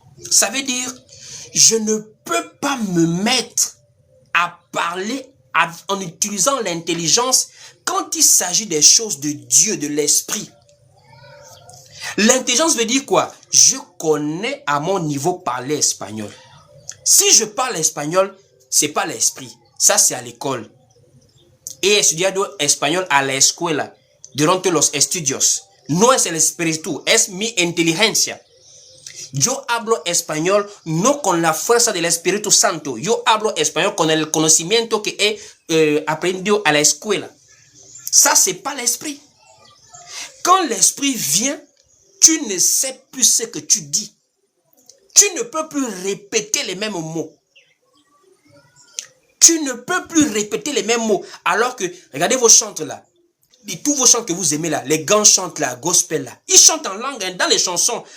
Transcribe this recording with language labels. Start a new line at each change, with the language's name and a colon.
French: Ça veut dire, je ne peux pas me mettre à parler en utilisant l'intelligence quand il s'agit des choses de Dieu, de l'esprit. L'intelligence veut dire quoi? Je connais à mon niveau parler espagnol. Si je parle espagnol, c'est pas l'esprit, Ça, c'est à l'école.
Spanish: He estudiado español a la escuela durante los estudios. No es el espíritu, es mi inteligencia. Yo hablo español no con la fuerza del Espíritu Santo. Yo hablo español con el conocimiento que he aprendido a la escuela.
French: Ça, c'est pas l'esprit. Quand l'esprit vient, tu ne sais plus ce que tu dis. Tu ne peux plus répéter les mêmes mots. Tu ne peux plus répéter les mêmes mots. Alors que, regardez vos chants là. Et tous vos chants que vous aimez là, les grands chantent là, gospel là. Ils chantent en langue hein, dans les chansons.